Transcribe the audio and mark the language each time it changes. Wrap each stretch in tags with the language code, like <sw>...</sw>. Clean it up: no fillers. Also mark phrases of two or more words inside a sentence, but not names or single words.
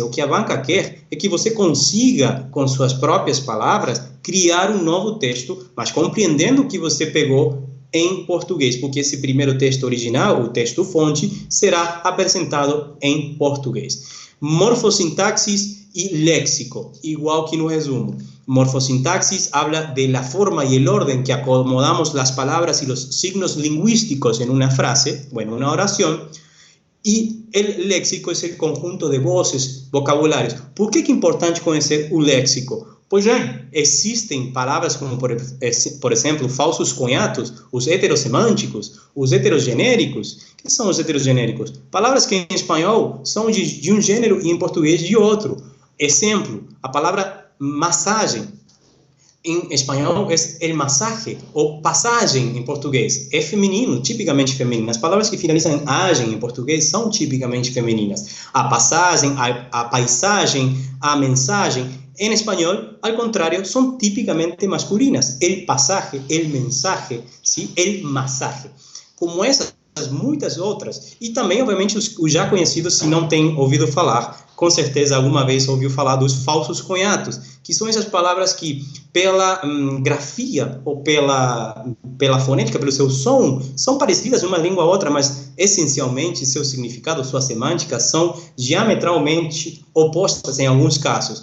<pt>O que a banca quer é que você consiga, com suas próprias palavras, criar um novo texto, mas compreendendo o que você pegou em português, porque esse primeiro texto original, o texto fonte, será apresentado em português. Morfossintaxis e léxico, igual que no resumo.</pt> <es>Morfosintaxis habla de la forma y el orden que acomodamos las palabras y los signos lingüísticos en una frase o en una oración, y el léxico es el conjunto de voces, vocabularios.</es> <pt>Por que é importante conhecer o léxico? Pois é, existem palavras como, por exemplo, falsos cunhados, os heterossemânticos, os heterogenéricos. O que são os heterogenéricos? Palavras que em espanhol são de um gênero e em português de outro. Exemplo, a palavra massagem. Em espanhol é</pt> <es>el masaje,</es> <pt>ou passagem em português. É feminino, tipicamente feminino. As palavras que finalizam em agem em português são tipicamente femininas. A passagem, a paisagem, a mensagem. Em espanhol,</pt> <es>al contrario, son típicamente masculinas. El pasaje, el mensaje, ¿sí? El masaje.</es> <pt>Como essas, muitas outras. E também, obviamente, os já conhecidos, se não tem ouvido falar, com certeza alguma vez ouviu falar dos falsos cunhados, que são essas palavras que, pela grafia ou pela fonética, pelo seu som, são parecidas uma língua a outra, mas essencialmente seu significado, sua semântica, são diametralmente opostas em alguns casos.</pt>